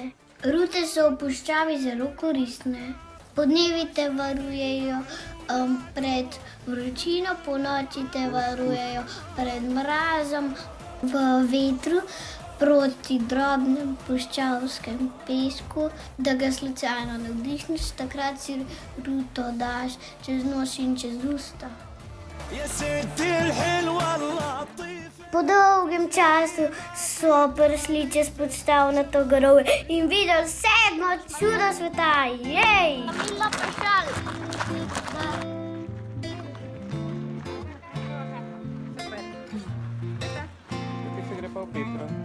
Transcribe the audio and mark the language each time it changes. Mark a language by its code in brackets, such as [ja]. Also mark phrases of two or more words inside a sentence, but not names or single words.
[sl] Rute so v puščavi zelo koristne. Podnevi te varujejo pred vročino, ponoči te varujejo pred mrazom, v vetru proti drobnem puščavskem pesku, da ga slučajno ne vdihneš, takrat si ruto daš čez nos in čez usta. [ar] يا ست الحلوة اللطيفة [sl] Po dolgem času so prišli čez podstavnato gorovje in videli 7. čudo sveta. Jej! Tukaj se gre pa v Petra.